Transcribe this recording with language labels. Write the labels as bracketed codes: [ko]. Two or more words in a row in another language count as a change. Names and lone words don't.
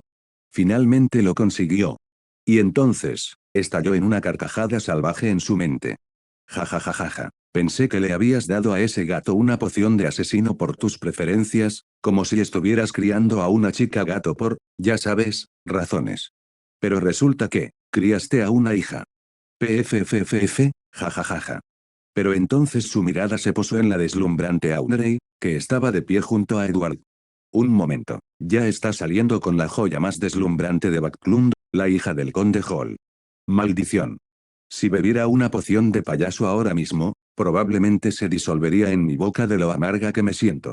[es] Finalmente lo consiguió. Y entonces, estalló en una carcajada salvaje en su mente. Ja ja ja ja ja. Pensé que le habías dado a ese gato una poción de asesino por tus preferencias, como si estuvieras criando a una chica gato por, ya sabes, razones. Pero resulta que, criaste a una hija. PFFFF, ja ja ja ja. Pero entonces su mirada se posó en la deslumbrante Audrey, que estaba de pie junto a Edward. Un momento, ya está saliendo con la joya más deslumbrante de Backlund, la hija del conde Hall. Maldición. Si bebiera una poción de payaso ahora mismo, probablemente se disolvería en mi boca de lo amarga que me siento.